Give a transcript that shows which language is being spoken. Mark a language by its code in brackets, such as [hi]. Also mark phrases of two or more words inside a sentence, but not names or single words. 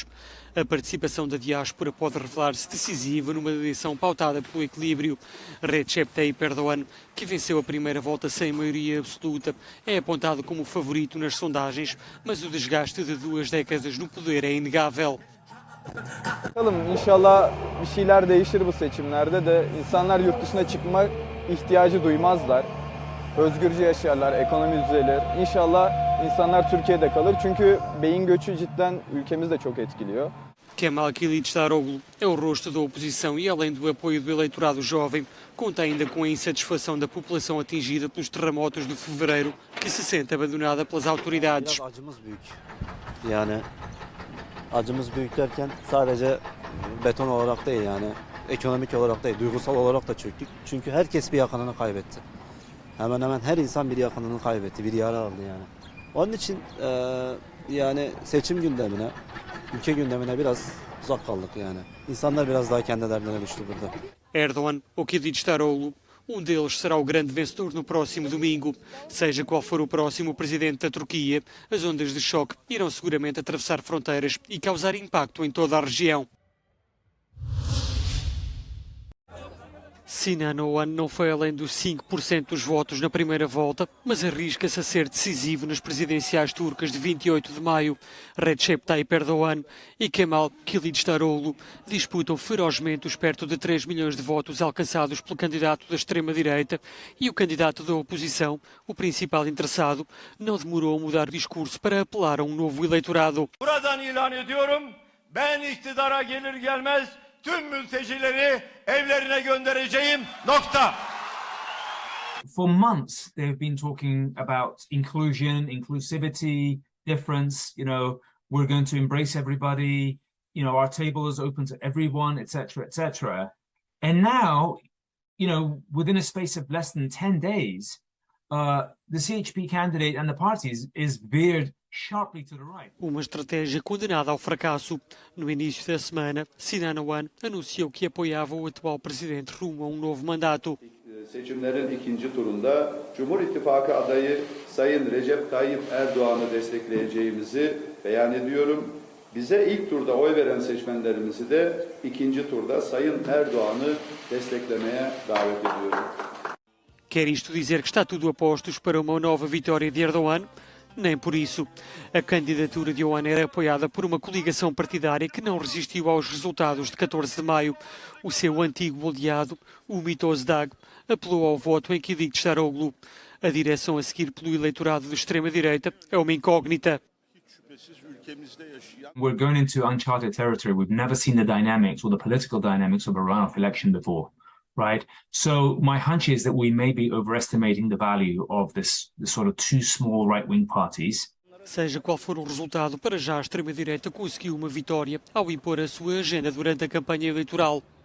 [pt] A participação da diáspora pode revelar-se decisiva numa eleição pautada pelo equilíbrio. Recep Tayyip Erdogan, que venceu a primeira volta sem maioria absoluta, é apontado como favorito nas sondagens, mas o desgaste de 2 décadas no poder é inegável. [tr] Bakalım inşallah bir şeyler değişir bu seçimlerde de insanlar yurt dışına çıkma ihtiyacı duymazlar. Özgürce yaşarlar, ekonomi düzelir. İnşallah insanlar Türkiye'de kalır çünkü beyin göçü cidden ülkemizi de çok etkiliyor. [pt] Kemal Kılıçdaroğlu é o rosto da oposição e, além do apoio do eleitorado jovem, conta ainda com a insatisfação da população atingida pelos terremotos de fevereiro, que se sente abandonada pelas autoridades. [tr] Acımız büyük derken sadece beton olarak değil yani ekonomik olarak değil, duygusal olarak da çöktük. Çünkü herkes bir yakınını kaybetti. Hemen hemen her insan bir yakınını kaybetti, bir yara aldı yani. Onun için yani seçim gündemine, ülke gündemine biraz uzak kaldık yani. İnsanlar biraz daha kendi derdine düştü burada. [pt] Erdogan ou Kılıçdaroğlu, Um deles será o grande vencedor no próximo domingo. Seja qual for o próximo presidente da Turquia, as ondas de choque irão seguramente atravessar fronteiras e causar impacto em toda a região. Sinan Oğan não foi além dos 5% dos votos na primeira volta, mas arrisca-se a ser decisivo nas presidenciais turcas de 28 de maio. Recep Tayyip Erdoğan e Kemal Kılıçdaroğlu disputam ferozmente os perto de 3 milhões de votos alcançados pelo candidato da extrema-direita, e o candidato da oposição, o principal interessado, não demorou a mudar discurso para apelar a um novo eleitorado. [tr] Buradan ilan ediyorum, ben iktidara gelir gelmez tüm mültecileri evlerine göndereceğim. Nokta. [en] For months, they've been talking about inclusion, inclusivity, difference. We're going to embrace everybody. Our table is open to everyone, etc., etc. And now, within a space of less than 10 days, the CHP candidate and the parties is veered sharply to the right. [pt] Uma estratégia condenada ao fracasso. No início da semana, Sinan Oğan anunciou que apoiava o atual presidente rumo a um novo mandato. [tr] Seçimlerin ikinci turunda Cumhur İttifakı adayı Sayın Recep Tayyip Erdoğan'ı destekleyeceğimizi beyan ediyorum. Bize ilk turda oy veren seçmenlerimizi de ikinci turda Sayın Erdoğan'ı desteklemeye davet ediyorum. [pt] Quer isto dizer que está tudo a postos para uma nova vitória de Erdoğan? Nem por isso. A candidatura de Oğan era apoiada por uma coligação partidária que não resistiu aos resultados de 14 de maio. O seu antigo aliado, Ümit Özdağ, apelou ao voto em Kılıçdaroğlu. A direção a seguir pelo eleitorado de extrema-direita é uma incógnita. [en] We're going into uncharted territory. We've never seen the dynamics or the political dynamics of a runoff election before. Right. So my hunch is that we may be overestimating the value of this sort of two small right-wing parties. [pt] Seja qual for o resultado, para já a extrema-direita conseguiu uma vitória ao impor a sua agenda durante a campanha eleitoral.